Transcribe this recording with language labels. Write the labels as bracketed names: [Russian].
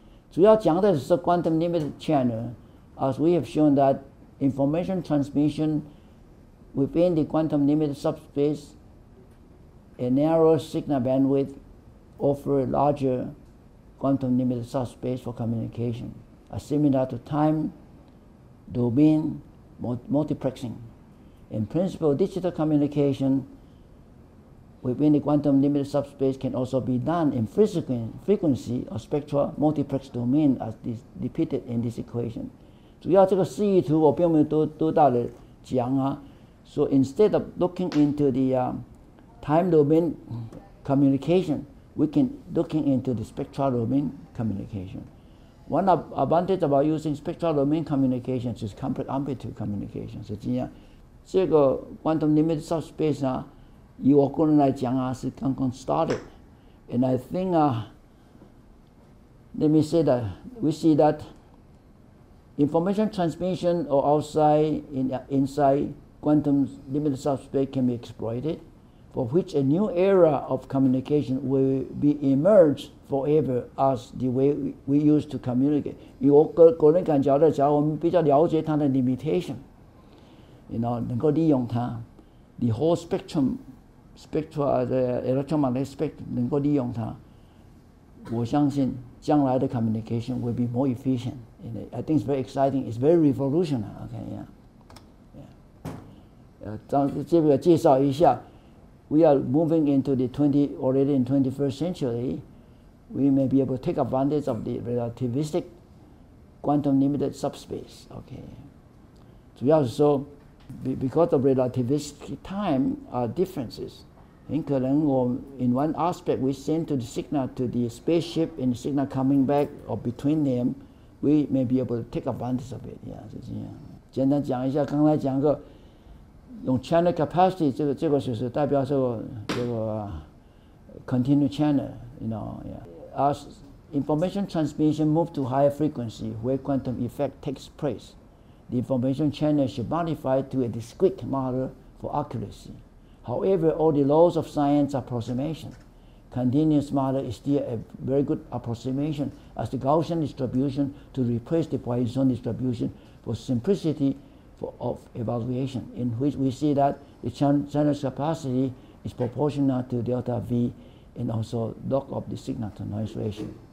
[Chinese] 主要讲的是 [English] quantum limited channel, as we have shown that information transmission within the quantum limited subspace, a narrow signal bandwidth offer a larger quantum limited subspace for communication, similar to time domain multiplexing. In principle, digital communication within the quantum limited subspace can also be done in frequency or spectral multiplex domain as depicted in this equation. [Chinese] 主要这个示意图我并没有多大的讲啊。 [English] So instead of looking into the time domain communication, we can looking into the spectral domain communication. One advantage about using spectral domain communication is complex amplitude communication. [Chinese] 是这样，这个 [English] quantum limited subspace 啊， [Chinese] 以我个人来讲啊，是刚刚 [English] started, and I think let me say that we see that information transmission or inside quantum limited subspace can be exploited, for which a new era of communication will be emerged forever as the way we used to communicate. [Chinese] 以我个人感觉的，假如我们比较了解它的 limitation, 能够利用它 ， [English] the whole spectral the electromagnetic spectrum [Chinese] 能够利用它，我相信将来的 [English] communication will be more efficient. And I think it's very exciting. It's very revolutionary. Okay, yeah. [Chinese] 这个介绍一下 [English] We are moving into already in 21st century. We may be able to take advantage of the relativistic quantum limited subspace. Okay. [Chinese] 主要是说 [English] because of relativistic time differences. [Chinese] 很可能 [English] in one aspect we send to the signal to the spaceship and the signal coming back or between them, we may be able to take advantage of it. [Chinese] Yeah, 是这样。简单讲一下，刚才讲个用 channel capacity 这个就是代表这个continuous channel, yeah. [English] As information transmission moves to higher frequency where quantum effect takes place, the information channel should modify to a discrete model for accuracy. However, all the laws of science are approximation. Continuous model is still a very good approximation as the Gaussian distribution to replace the Poisson distribution for simplicity of evaluation, in which we see that the channel capacity is proportional to delta V and also log of the signal to noise ratio.